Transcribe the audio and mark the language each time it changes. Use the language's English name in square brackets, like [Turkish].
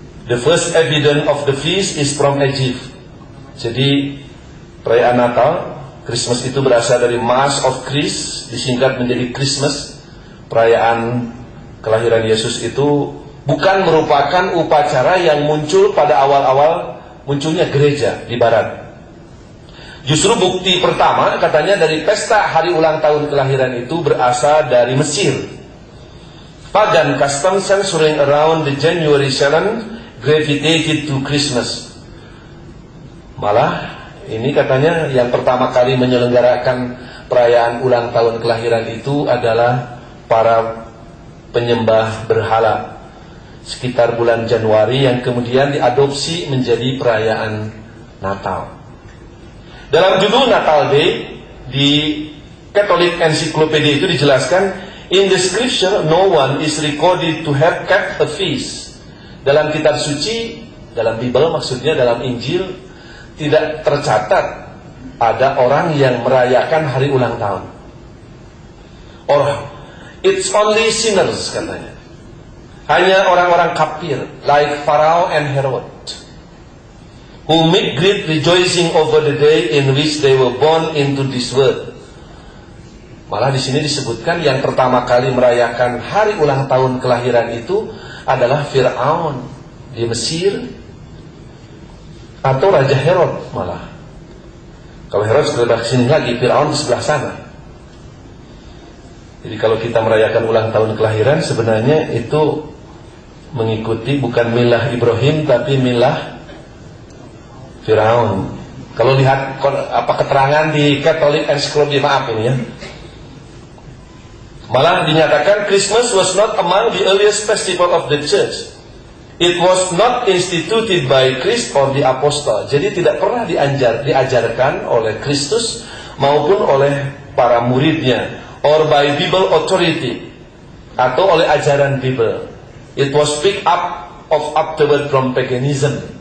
[English] The first evidence of the feast is from Egypt. [Indonesian] Jadi perayaan Natal, Christmas itu berasal dari Mass of Christ, disingkat menjadi Christmas. Perayaan kelahiran Yesus itu bukan merupakan upacara yang muncul pada awal-awal munculnya gereja di Barat. Justru bukti pertama katanya dari pesta hari ulang tahun kelahiran itu berasal dari Mesir. [English] Pagan customs centering around the January 7 gravitated to Christmas. [Indonesian] Malah ini katanya yang pertama kali menyelenggarakan perayaan ulang tahun kelahiran itu adalah para penyembah berhala sekitar bulan Januari, yang kemudian diadopsi menjadi perayaan Natal. Dalam judul Natal Day di Catholic Encyclopedia itu dijelaskan, [English] in the scripture no one is recorded to have kept a feast. [Indonesian] Dalam kitab suci, dalam Bible maksudnya, dalam Injil, tidak tercatat ada orang yang merayakan hari ulang tahun. [English] Or it's only sinners [Indonesian] katanya. Hanya orang-orang kafir [English] like Pharaoh and Herod who make great rejoicing over the day in which they were born into this world. [Indonesian] Malah di sini disebutkan yang pertama kali merayakan hari ulang tahun kelahiran itu adalah Fir'aun di Mesir, atau Raja Herod malah. Kalau Herod sebelah sini lagi, Fir'aun di sebelah sana. Jadi kalau kita merayakan ulang tahun kelahiran, sebenarnya itu mengikuti bukan milah Ibrahim tapi milah Fir'aun. Kalau lihat keterangan di Catholic Encyclopedia, maaf ini ya, malah dinyatakan [English] Christmas was not among the earliest festival of the church. It was not instituted by Christ or the apostle. [Indonesian] Jadi tidak pernah diajarkan oleh Kristus maupun oleh para muridnya, [English] or by Bible authority, [Indonesian] atau oleh ajaran Bible. [English] It was picked up of afterward from paganism.